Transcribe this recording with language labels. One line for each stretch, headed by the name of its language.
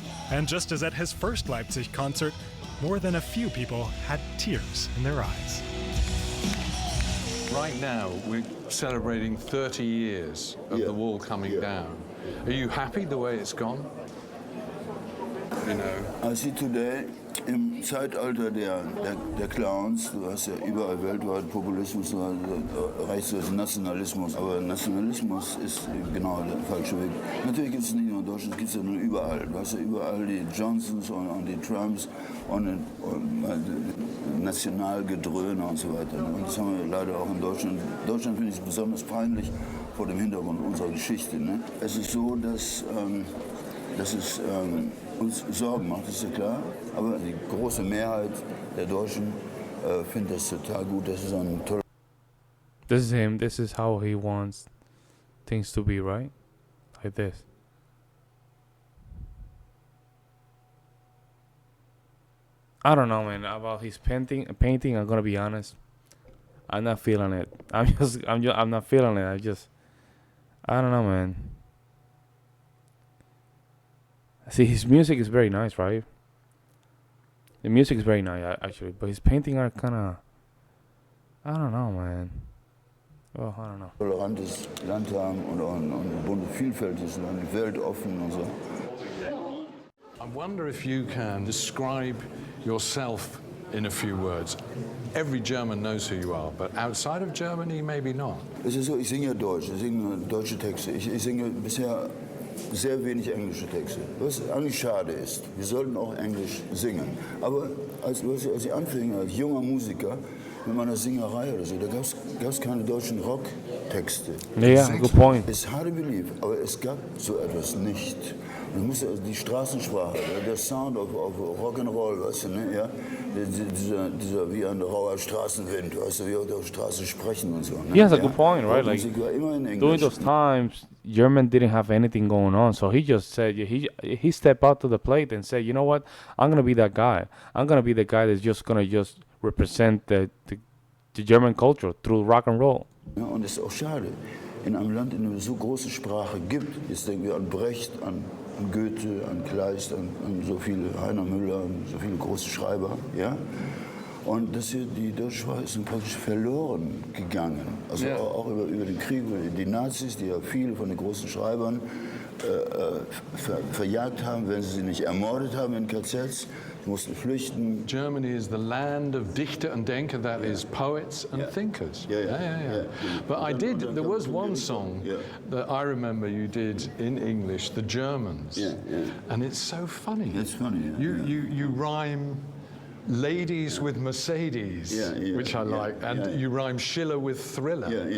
English: And just as at his first Leipzig concert, more than a few people had tears in their eyes. Right now, we're celebrating 30 years of the wall coming down. Are you happy the way it's gone? I see today,
German: im Zeitalter der Clowns, du hast ja überall weltweit Populismus, du erreichst du Nationalismus, aber Nationalismus ist genau der falsche Weg. Natürlich gibt es nicht nur in Deutschland, es gibt es ja nur überall. Du hast ja überall die Johnsons und die Trumps und Nationalgedröhne und so weiter. Und das haben wir leider auch in Deutschland. In Deutschland finde ich es besonders peinlich vor dem Hintergrund unserer Geschichte. Ne? Es ist so, dass es uns Sorgen macht, ist ja klar. Aber die große Mehrheit der Deutschen findet das total gut. Das ist ein toller.
English: This is him. This is how he wants things to be, right? Like this. I don't know, man. About his painting, I'm gonna be honest. I'm not feeling it. I'm not feeling it. I don't know, man. See, his music is very nice, right? The music is very nice, actually, but his painting are kind of, I don't know, man. Oh, I don't know.
German: Tolerantes Land haben und vielfältiges Land, weltoffen und so.
English: I wonder if you can describe yourself in a few words. Every German knows who you are, but outside of Germany, maybe not.
German: Es ist so, ich singe ja Deutsch, ich singe deutsche Texte. Ich singe bisher sehr wenig englische Texte, was eigentlich schade ist. Wir sollten auch Englisch singen. Aber als ich anfing, als junger Musiker, mit meiner Singerei oder so. Da gab es keine deutschen Rocktexte.
English: Yeah, good point. It's hard to believe,
German: aber es gab so etwas nicht. Man musste also die Straßensprache, der Sound auf Rock'n'Roll, weißt du, ne? Ja? Dieser wie ein rauer Straßenwind, weißt du, wie auf der Straße sprechen und so. Ne?
English: Yeah, that's a good point, right? Like,
German: Musik war immer in Englisch.
English: during those times, German didn't have anything going on, so he just said, he stepped out to the plate and said, you know what, I'm gonna be that guy. I'm gonna be the guy that's just gonna represent the German culture through rock and roll.
German: Ja, und das ist auch schade. In einem Land, in dem es so große Sprache gibt, jetzt denken wir an Brecht, an Goethe, an Kleist, an so viele, Heiner Müller, an so viele große Schreiber, ja. Und das hier, die deutsche Sprache ist praktisch verloren gegangen. Also auch über den Krieg, die Nazis, die ja viele von den großen Schreibern verjagt haben, wenn sie nicht ermordet haben in KZs. Sie mussten flüchten.
English: Germany is the land of Dichter and Denker, that is poets and thinkers. Yeah. But there was one song that I remember you did in English, The Germans. And it's so funny. It's funny, You rhyme ladies with Mercedes, which I like, and you rhyme Schiller with Thriller.